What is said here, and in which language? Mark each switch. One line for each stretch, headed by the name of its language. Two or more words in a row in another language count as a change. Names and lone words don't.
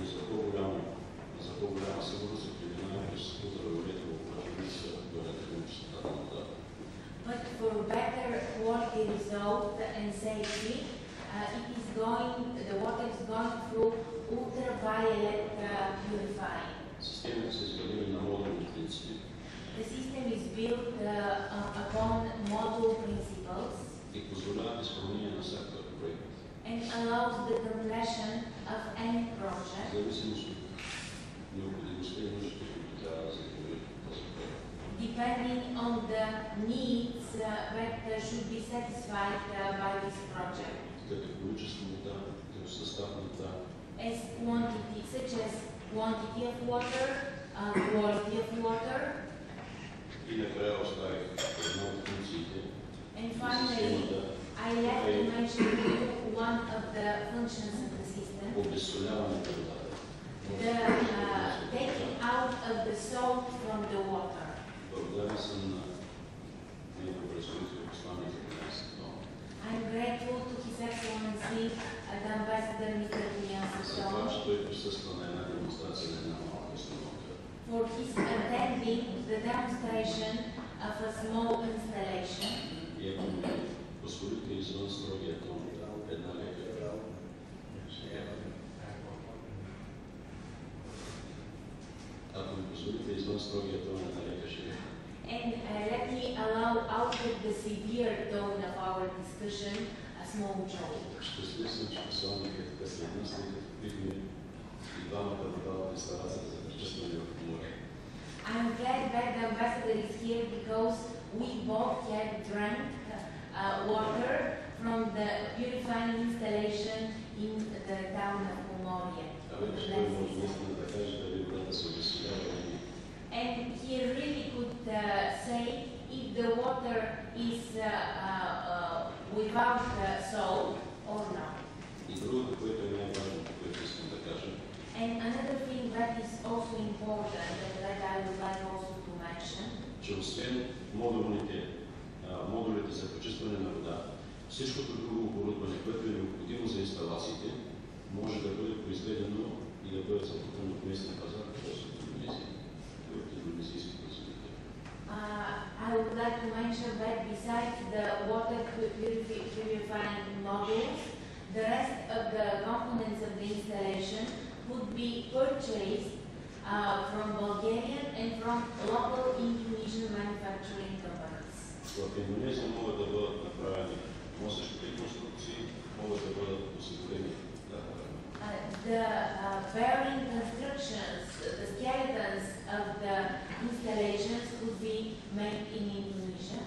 English: But for better quality result and safety, the water is going through ultraviolet purifying. The system is built upon module principle.
Bulgarian: и позволяват изпълнение на всякакъв проект.
English: And allows the completion of any project.
Bulgarian: В зависимост от необходимостта и нуждите, които трябва да задоволят този проект.
English: Depending on the needs that should be satisfied by this project.
Bulgarian: Като количество вода, като състав на вода,
English: as quantity, such as quantity of water, quality of water.
Bulgarian: И накрая оставих една от функциите.
English: And finally, I left to mention one of the functions of the system.
Bulgarian: Обезсоляване на водата.
English: The taking out of the salt from the water.
Bulgarian: Благодарен съм на неговия представител посланик за
English: I'm grateful to His Excellency, the Ambassador Mr. Guillaume
Bulgarian: за това, че той присъства на една демонстрация на една малка установка.
English: for his attending the demonstration of a small installation.
Bulgarian: И ако ми позволите извън строгия тон, една лека Ако ми позволите извън строгия тон, една лека шега.
English: And let me allow out of the severe tone of our discussion a small joke.
Bulgarian: Щастлив съм, че посланник е така сред нас, тъй като бихме и двамата надават инсталацията за пречистване в море.
English: I'm glad that the ambassador is here because we both had drank water from the purifying installation in the town of Pomoria. And he really could say if the water is without salt or not.
Bulgarian: И другото, което е най-важното, което искам да кажа,
English: And another thing that is also important that I would like also to mention,
Bulgarian: че освен модулите за почистване на вода, всичкото друго оборудване, което е необходимо за инсталациите, може да бъде произведено и да бъде закупено от местния пазар, т.е. от Индонезия и от индонезийски производители.
English: I would like to mention that besides the water purifying modules, the rest of the components of the installation would be purchased from Bulgarian and from local Indonesian manufacturing companies.
Bulgarian: В Индонезия могат да бъдат направени носещите конструкции, могат да бъдат осигурени.
English: The bearing constructions, the skeletons of the installations would be made in Indonesia.